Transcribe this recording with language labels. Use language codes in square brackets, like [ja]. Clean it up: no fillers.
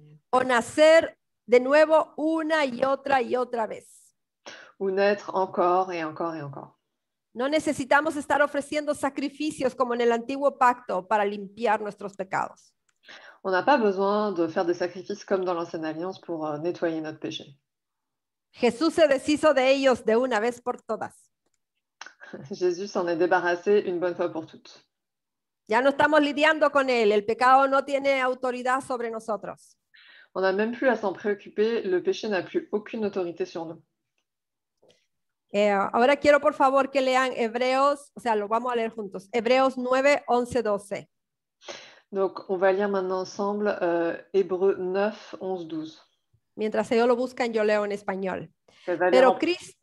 [es] o nacer de nuevo una y otra vez. [fr] ou naître encore et encore et encore. [es] No necesitamos estar ofreciendo sacrificios como en el antiguo pacto para limpiar nuestros pecados. [fr] On n'a pas besoin de faire des sacrifices comme dans l'Ancienne Alliance pour nettoyer notre péché. [es] Jesús se deshizo de ellos de una vez por todas. [fr] Jésus s'en est débarrassé une bonne fois pour toutes. [es] Ya no estamos lidiando con él. El pecado no tiene autoridad sobre nosotros. [fr] On n'a même plus à s'en préoccuper, le péché n'a plus aucune autorité sur nous. [es] Ahora quiero por favor que lean Hebreos, o sea, lo vamos a leer juntos. Hebreos 9, 11, 12. [fr] Donc, on va lire maintenant ensemble Hébreux 9, 11, 12. [es] Mientras ellos lo buscan, yo leo en español. [fr] Elle va lire